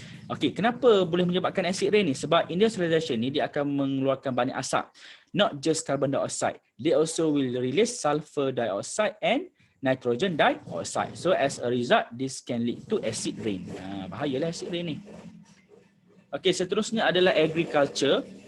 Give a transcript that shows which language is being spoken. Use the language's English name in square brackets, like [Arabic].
[Malay] Okey, kenapa boleh menyebabkan acid rain ni? Sebab industrialization ni dia akan mengeluarkan banyak asap. [English] Not just carbon dioxide. They also will release sulfur dioxide and nitrogen dioxide. So as a result, this can lead to acid rain. [Malay] Bahayalah acid rain ni. Okey, seterusnya adalah agriculture.